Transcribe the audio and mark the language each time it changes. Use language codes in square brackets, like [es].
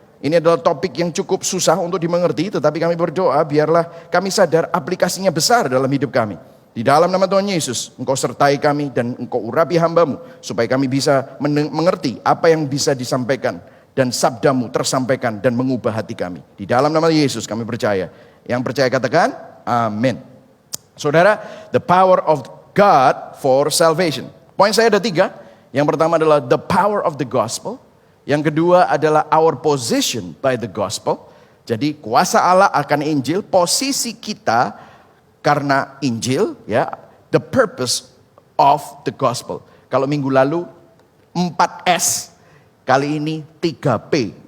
[id] Ini adalah topik yang cukup susah untuk dimengerti, tetapi kami berdoa biarlah kami sadar aplikasinya besar dalam hidup kami. Di dalam nama Tuhan Yesus, Engkau sertai kami dan Engkau urapi hamba-Mu, supaya kami bisa mengerti apa yang bisa disampaikan, dan sabda-Mu tersampaikan dan mengubah hati kami. Di dalam nama Yesus kami percaya. Yang percaya katakan, amin. [en] Saudara, the power of God for salvation. [id] Poin saya ada 3. Yang pertama adalah [en] the power of the gospel. [id] Yang kedua adalah [en] our position by the gospel. [id] Jadi kuasa Allah akan Injil, posisi kita karena Injil, ya, [en] the purpose of the gospel. [id] Kalau minggu lalu 4S, kali ini 3P.